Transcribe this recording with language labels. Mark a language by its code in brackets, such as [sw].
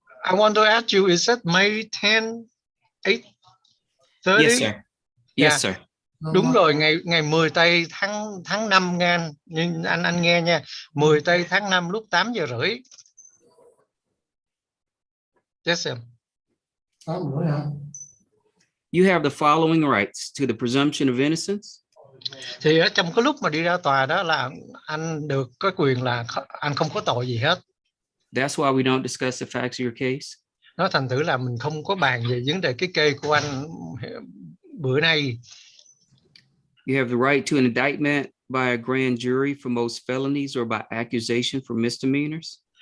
[en] I want to ask you, is that May 10, 8:30? Yes, sir. Yes, sir. [vi] Đúng rồi, ngày 10 tây tháng 5 nha. Nhưng anh nghe nha, 10 tây tháng 5 lúc 8:30. [en] Yes, sir. [vi] 8:30 hả? [en] You have the following rights to the presumption of innocence. [vi] Thì ở trong cái lúc mà đi ra tòa đó là anh được có quyền là anh không có tội gì hết. [en] That's why we don't discuss the facts of your case. [vi] Nó thành thử là mình không có bàn về vấn đề cái kê của anh bữa nay. [en] You have the right to an indictment by a grand jury for most felonies or by accusation for misdemeanors.